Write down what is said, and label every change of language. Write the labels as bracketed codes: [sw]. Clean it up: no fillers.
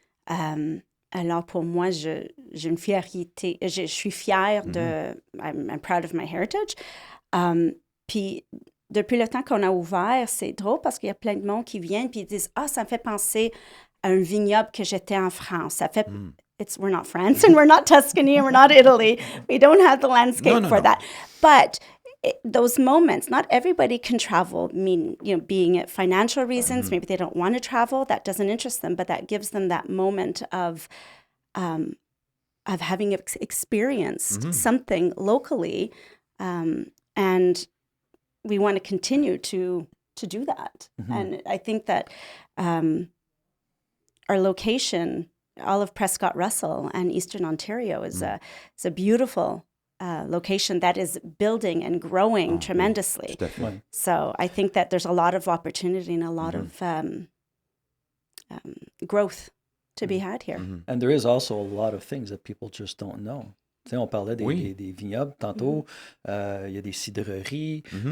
[fr] Alors, pour moi, j'ai une fierté. Je suis fière de... [en] I'm proud of my heritage. [fr] Puis, depuis le temps qu'on a ouvert, c'est drôle parce qu'il y a plein de monde qui viennent puis ils disent « Ah, ça me fait penser à un vignoble que j'étais en France. » Ça fait... [en] we're not France and we're not Tuscany and we're not Italy. We don't have the landscape for that. But those moments, not everybody can travel. I mean, you know, being it financial reasons, maybe they don't want to travel. That doesn't interest them, but that gives them that moment of having experienced something locally, and we want to continue to do that. And I think that our location, all of Prescott Russell and Eastern Ontario, is a beautiful location that is building and growing tremendously. So I think that there's a lot of opportunity and a lot of growth to be had here. And there is also a lot of things that people just don't know. [fr] Tu sais, on parlait des vignobles tantôt, il y a des cidreries.